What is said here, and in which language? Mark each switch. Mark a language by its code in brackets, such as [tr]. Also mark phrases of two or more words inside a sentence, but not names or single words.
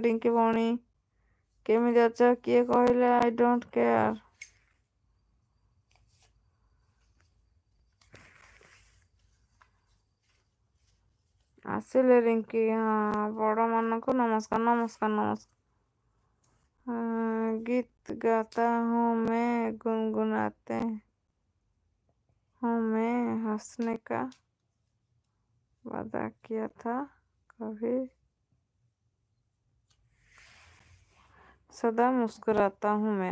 [or] ରିଙ୍କି ଭଉଣୀ କେମିତି ଅଛ? କିଏ କହିଲେ [en] I don't care? [or] ଆସିଲେ ରିଙ୍କି। ହଁ, ବଡ଼ ମାନଙ୍କୁ ନମସ୍କାର ନମସ୍କାର ନମସ୍କାର। [hi] गीत गाता हूँ मैं, गुनगुनाते हूँ मैं, हंसने का वादा किया था कभी, सदा मुस्कुराता हूँ मैं।